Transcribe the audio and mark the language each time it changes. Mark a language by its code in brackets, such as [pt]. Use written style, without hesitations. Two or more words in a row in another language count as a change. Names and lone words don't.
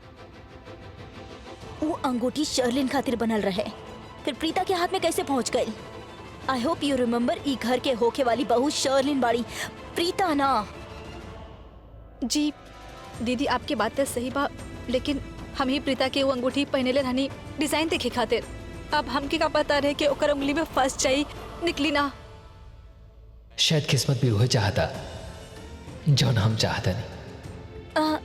[bho] वो अंगूठी शर्लिन खातिर बनल रहे, फिर प्रीता के हाथ में कैसे पहुंच गई? [en] I hope you remember, [bho] ई घर के होके वाली बहू शर्लिन बाड़ी, प्रीता ना। जी दीदी, आपकी बात तो सही बा, लेकिन हम ही प्रीता के वो अंगूठी पहने ले रहनी डिजाइन देखे खातिर। अब हमके का पता रहे कि ओकर उंगली में फंस जाई, निकली ना। शायद किस्मत भी वह चाहता जौन हम चाहता नहीं।